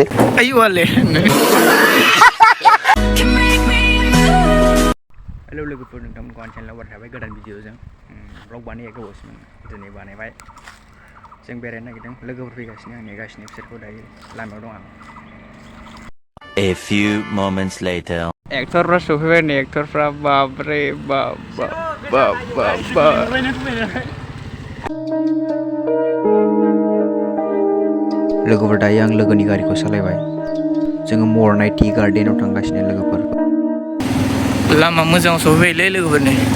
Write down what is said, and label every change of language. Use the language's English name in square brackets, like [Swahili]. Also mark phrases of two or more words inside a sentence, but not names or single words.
[Bodo] आयु आले हेलौ लोगोफोर नोंथांमोनखौ आं चेनेलाव बार थाबाय गोदान भिडिअजों ब्लग बानायनाया गोबावसिन दिनै बानायबाय जों बेरायनो नागिरदों लोगोफोर फैगासिनो आं नेगासिनो बिसोरखौ दायो लामायाव दं आं [English] A few moments later [Bodo] एक्टरफ्रा सफैबाय नै एक्टरफ्रा बाबरे बाब लोगोफोर दायो आं लोगोनि गारिखौ सालायबाय जोङो मरनाय टि गार्डेनाव थांगासिनो लोगोफोर लामा मोजां सफैबायलै लोगोफोरनि